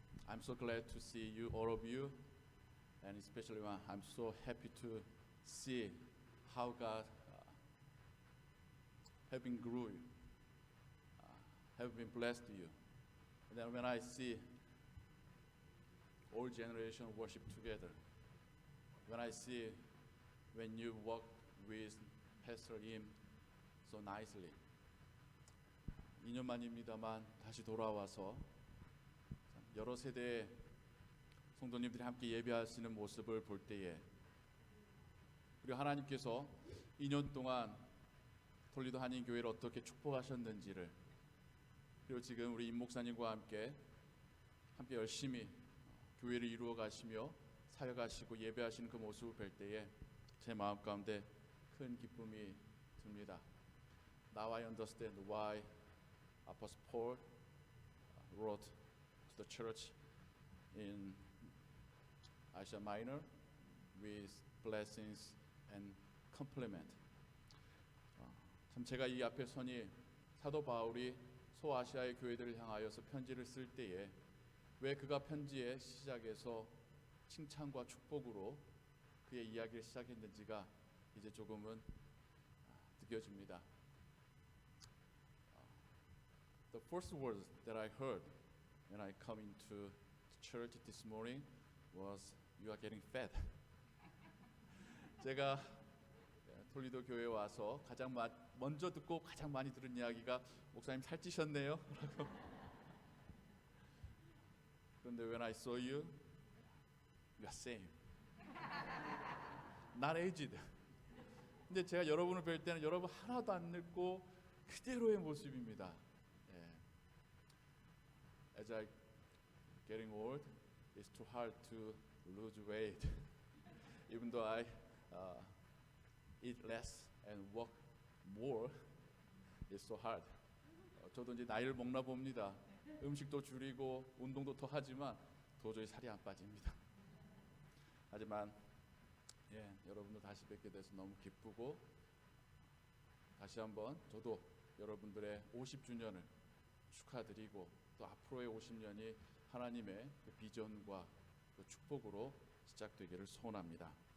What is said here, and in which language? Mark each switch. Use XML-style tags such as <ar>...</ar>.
<en>I'm so glad to see you, all of you, and especially I'm so happy to see how God have been grew you, have been blessed you. And then when I see all generation worship together, when I see when you walk with Pastor Im so nicely,</en> <ko>2년 만입니다만 다시 돌아와서 여러 세대의 성도님들이 함께 예배하시는 모습을 볼 때에 그리고 하나님께서 2년 동안 톨리도 한인교회를 어떻게 축복하셨는지를 그리고 지금 우리 임 목사님과 함께 열심히 교회를 이루어 가시며 사역하시고 예배하시는 그 모습을 볼 때에 제 마음 가운데 큰 기쁨이 듭니다.</ko> <en>Now I understand why Apostle Paul wrote to the church in Asia Minor with blessings and compliment.</en> <ko>참 제가 이 앞에 서니 사도 바울이 소아시아의 교회들을 향하여서 편지를 쓸 때에 왜 그가 편지의 시작에서 칭찬과 축복으로 그의 이야기를 시작했는지가 이제 조금은 느껴집니다.</ko> <en>The first words that I heard when I come into church this morning was "You are getting fat."</en> <ko>제가 톨리도 교회에 와서 가장 먼저 듣고 가장 많이 들은 이야기가 목사님 살찌셨네요. 그런데</ko> <en>when I saw you, you are same. Not aged.</en> <ko>근데 제가 여러분을 뵐 때는 여러분 하나도 안 늙고 그대로의 모습입니다.</ko> <en>As I getting old, it's too hard to lose weight. Even though I eat less and work more, it's so hard.</en> <ko>저도 이제 나이를 먹나 봅니다. 음식도 줄이고 운동도 더 하지만 도저히 살이 안 빠집니다. 하지만 여러분들 다시 뵙게 돼서 너무 기쁘고 다시 한번 저도 여러분들의 50주년을 축하드리고 또 앞으로의 50년이 하나님의 그 비전과 그 축복으로 시작되기를 소원합니다.</ko>